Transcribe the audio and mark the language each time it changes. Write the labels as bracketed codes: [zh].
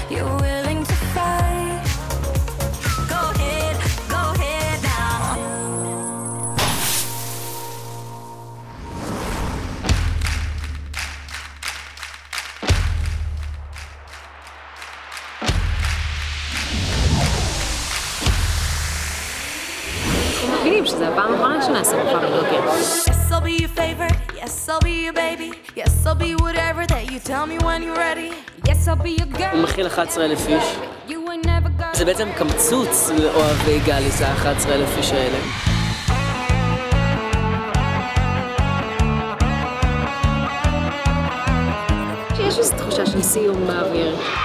[he] אנחנו מבינים שזה הפעם האחרונה שנעשה מופע בבוקר. [en] Yes, I'll be your favorite. Yes, I'll be your baby. Yes, I'll be whatever that you tell me when you're ready. Yes, I'll be your girl. [he] הוא מכיל 11,000 איש. [en] You ain't never gonna... [he] זה בעצם קמצוץ לאוהבי גאליס, ה-11,000 איש האלה. יש איזו תחושה של סיום באוויר.